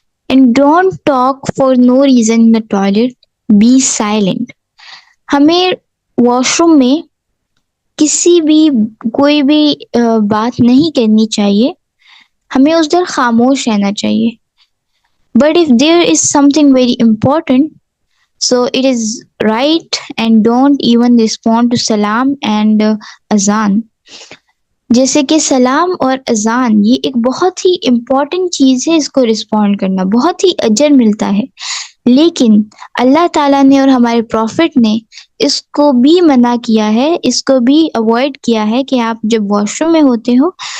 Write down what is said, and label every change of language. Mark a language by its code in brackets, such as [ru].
[en] And don't talk for no reason in the toilet, be silent. [ur] ہمیں wash room میں کسی بھی کوئی بھی بات نہیں کرنی چاہیے، ہمیں اس دیر خاموش رہنا چاہیے. [en] But if there is something very important, so it is right, and don't even respond to salam and azan. [ur] جیسے کہ سلام اور اذان، یہ ایک بہت ہی امپورٹنٹ چیز ہے، اس کو رسپونڈ کرنا بہت ہی اجر ملتا ہے، لیکن اللہ تعالیٰ نے اور ہمارے پروفٹ نے اس کو بھی منع کیا ہے، اس کو بھی اوائڈ کیا ہے کہ آپ جب واش روم میں ہوتے ہو